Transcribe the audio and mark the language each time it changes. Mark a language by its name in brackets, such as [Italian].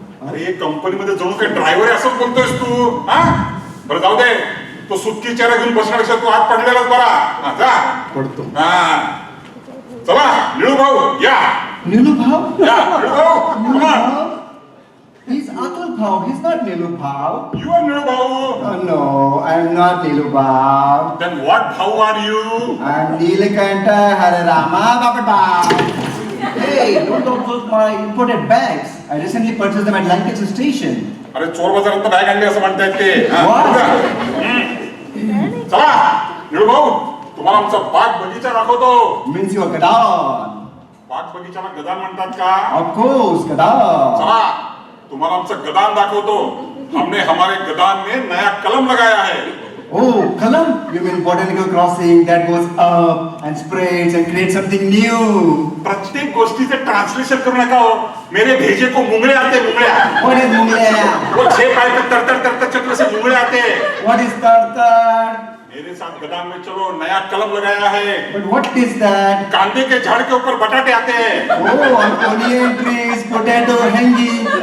[Marathi] अरे कंपनीमध्ये जाऊन काही ड्रायव्हर आहे असं बोलतोयस तू? बरं जाऊ दे, तो सुटकी चेहरा घेऊन बसण्यापेक्षा तू आत पडलेलाच बरा. जा. पडतो. चला निळू भाऊ या. [English] Nilu Bhau? [Marathi] या निळू भाऊ. [English] Come on. He's Atul Bhau. He's not Nilu Bhau. You are Nilu Bhau. Oh, no, I'm not Nilu Bhau. Then what Bhau are you? I'm Neelakanta Hararama Bappat. Hey, don't those my imported bags. I recently purchased them at Lancaster Station. [Marathi] अरे चोर बाजारात bag आणली असं म्हणतायत ते. [English] What? [Marathi] चला निळू भाऊ, तुम्हाला आमचा बाग बगीचा दाखवतो. [English] Means you're Gadan. [Marathi] बाग बगीचाला गदान म्हणतात का? [English] Of course, Gadan. [Marathi] चला तुम्हाला आमचं गदान दाखवतो. [Hindi] हमने हमारे गदान में नया कलम लगाया है. [English] Oh, Kalam? You mean botanical crossing that goes up and spreads and creates something new? [Marathi] प्रत्येक गोष्टीचे ट्रान्सलेशन करू नका हो. [Hindi] मेरे भेजे को मुंगळे आते [Marathi] मुंगळ्या. [English] What is Munglaya? [Hindi] वो 6 पाय पे तर चक्र से मुंगळे आते. [English] What is Tartar? [Hindi] मेरे साथ गदान में चलो, नया कलम लगाया है. [English] But what is that? [Hindi] कांदे के झाड़ के ऊपर बटाटे आते हैं. [English] Oh, onion trees, potato hanging.